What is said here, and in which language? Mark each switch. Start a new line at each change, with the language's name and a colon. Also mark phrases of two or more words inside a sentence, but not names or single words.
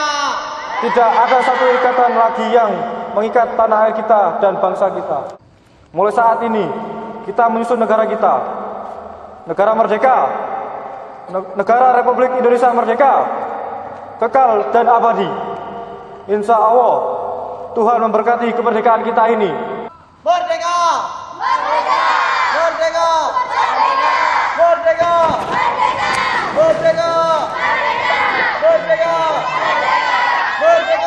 Indonesian: Tidak ada satu ikatan lagi yang mengikat tanah air kita dan bangsa kita. Mulai saat ini, kita menyusun negara kita. Negara merdeka. Negara Republik Indonesia merdeka. Kekal dan abadi.
Arabic: إن شاء الله,
Indonesian: Tuhan memberkati kemerdekaan kita ini. Merdeka! Merdeka! Merdeka! Merdeka! Merdeka! Merdeka! Merdeka! Merdeka!